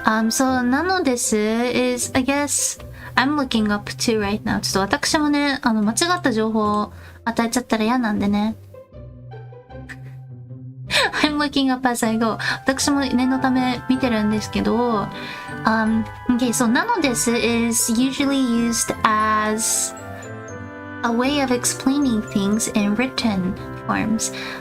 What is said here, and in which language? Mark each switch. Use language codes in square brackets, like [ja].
[en] So なのです is, I guess, I'm looking up to right now. [ja] ちょっと私もね、間違った情報を与えちゃったら嫌なんでね。 [en] I'm looking up as I go. [ja] 私も念のため見てるんですけど、 [en] okay, so なのです is usually used as a way of explaining things in written forms.